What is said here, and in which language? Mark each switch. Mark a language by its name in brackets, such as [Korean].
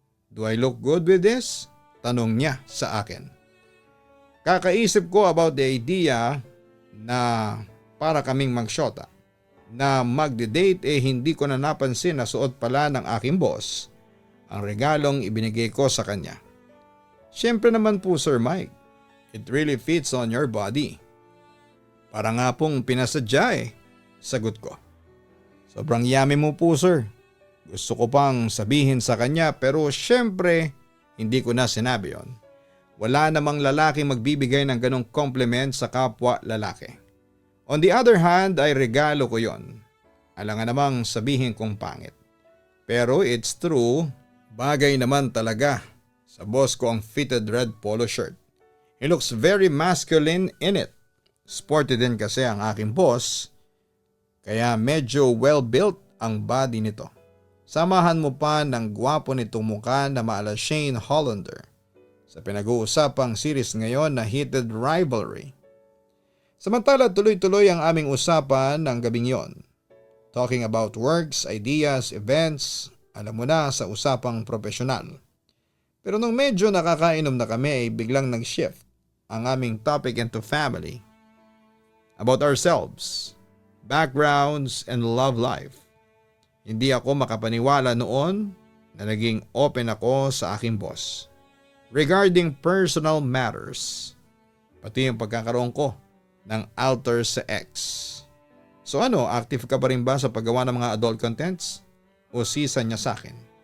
[English] Do I look good with this? [Filipino] Tanong niya sa akin. Kakaisip ko about the idea na para kaming magsyota. Na magde-date hindi ko na napansin na suot pala ng aking boss ang regalong ibinigay ko sa kanya. Siyempre naman po [English] Sir Mike, it really fits on your body. [Filipino] Para nga pong pinasadya sagot ko. Sobrang yummy mo po sir. Gusto ko pang sabihin sa kanya pero siyempre hindi ko na sinabi yon. Wala namang lalaki magbibigay ng ganong compliment sa kapwa lalaki. On the other hand ay regalo ko yon. Alangan namang sabihin kong pangit. Pero [English] it's true, [Filipino] bagay naman talaga sa boss ko ang fitted red polo shirt. [English] He looks very masculine in it. [Filipino] Sporty din kasi ang aking boss, kaya medyo well built ang body nito. Samahan mo pa ng gwapo nitong mukha na maala Shane Hollander sa pinag-uusapang series ngayon na Heated Rivalry. Samantala tuloy-tuloy ang aming usapan ng gabing yon. [English] Talking about works, ideas, events, [Filipino] Alam mo na, sa usapang profesional. Pero nung medyo nakakainom na kami ay biglang nag-shift ang aming topic into family. [English] About ourselves, backgrounds, and love life. [Filipino] Hindi ako makapaniwala noon na naging open ako sa aking boss regarding personal matters, pati yung pagkakaroon ko ng alter sa ex. So ano, active ka pa rin ba sa paggawa ng mga adult contents? O sisa niya sa akin?